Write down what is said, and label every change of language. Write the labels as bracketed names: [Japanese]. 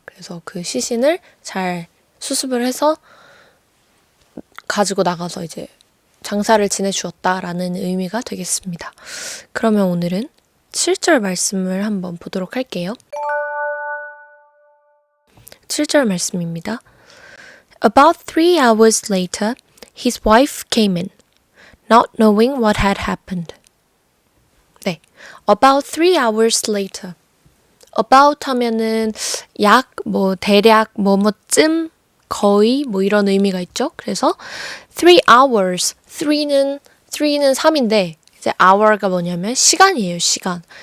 [Korean] 그래서 그 시신을 잘 수습을 해서 가지고 나가서 이제 장사를 지내주었다라는 의미가 되겠습니다. 그러면 오늘은 7절 말씀을 한번 보도록 할게요. 7절 말씀입니다. [English] About 3 hours later, his wife came in, not knowing what had happened. 네, about 3 hours later. [Korean] about 하면은 약, 뭐 대략, 뭐뭐쯤, 거의 뭐 이런 의미가 있죠. 그래서 3 hours, 3는 3인데 이제 hour가 뭐냐면 시간이에요. 시간.